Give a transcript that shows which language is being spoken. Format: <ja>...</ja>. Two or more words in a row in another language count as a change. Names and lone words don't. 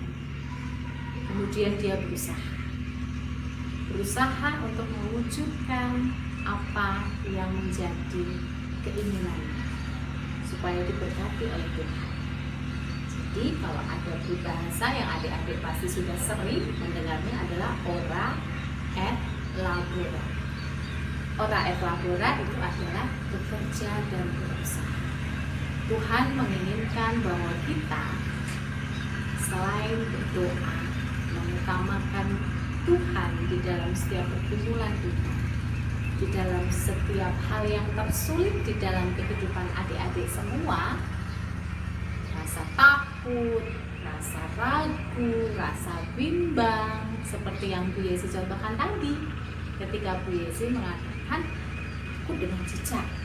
<id>Kemudian dia berusaha untuk mewujudkan apa yang menjadi keinginannya supaya diberkati oleh Tuhan. Jadi kalau ada bahasa yang adik-adik pasti sudah sering mendengarnya adalah</id> <la>ora et labora. Ora et labora</la> <id>itu adalah bekerja dan berusaha. Tuhan menginginkan bahwa kita selain berdoa, mengutamakan Tuhan di dalam setiap pergumulan kita, di dalam setiap hal yang tersulit di dalam kehidupan adik-adik semua, rasa takut, rasa ragu, rasa bimbang, seperti yang Bu Yesi contohkan tadi, ketika Bu Yesi mengatakan, aku dengan cicak</id>